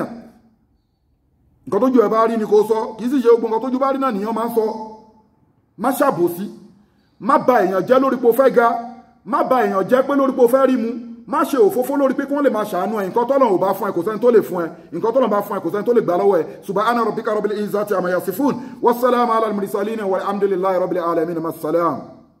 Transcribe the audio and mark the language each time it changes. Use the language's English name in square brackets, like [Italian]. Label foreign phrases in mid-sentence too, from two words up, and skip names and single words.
[Yoruba] nǹkan tójú ẹ bá rí ni kò sọ kì í sì ṣe ogun nǹkan tójú bá rí náà nìyàn máa ń sọ má ṣàbòsí má ba èèyàn jẹ́ lórí pé o fẹ́ ga má ba èèyàn jẹ́ pé lórí pé o fẹ́ rí mu má ṣe òfófó lórí pé kí wọ́n lè máa ṣàánú ẹ nǹkan tọ́lọ̀ ò bá fún ẹ kò sẹ́ni tó lè fún ẹ nǹkan tọ́lọ̀ bá fún ẹ kò sẹ́ni tó lè gbà lọ́wọ́ ẹ [Arabic] سبحان ربك رب العزة عما يصفون وسلام على المرسلين والحمد لله رب العالمين.